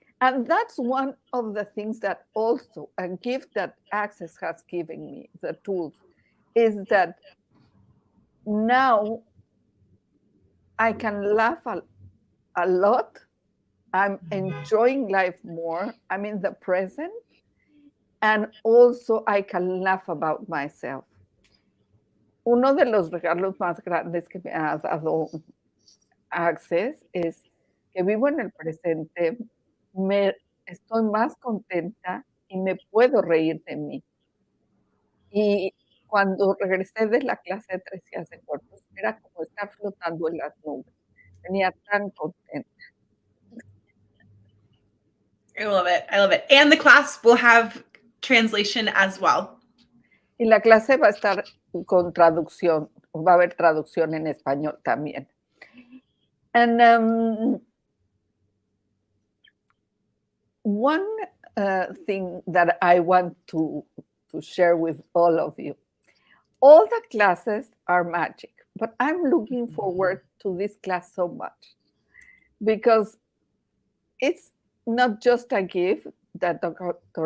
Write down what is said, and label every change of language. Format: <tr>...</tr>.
<en>And that's one of the things that also a gift that Access has given me, the tools, is that now I can laugh a lot. I'm enjoying life more. I'm in the present. And also I can laugh about myself.</en> <es>uno de los regalos más grandes que me ha dado Access es que vivo en el presente, me estoy más contenta y me puedo reír de mí. Y cuando regresé de la clase de 3 días de cuerpos, era como estar flotando en las nubes. Venía tan contenta.</es> <en>I love it. I love it. And the class will have translation as well.</en> <es>Y la clase va a estar con traducción, va a haber traducción en español también.</es> <en>And one thing that I want to share with all of you, all the classes are magic, but I'm looking forward to this class so much because it's not just a gift that Dr.</en>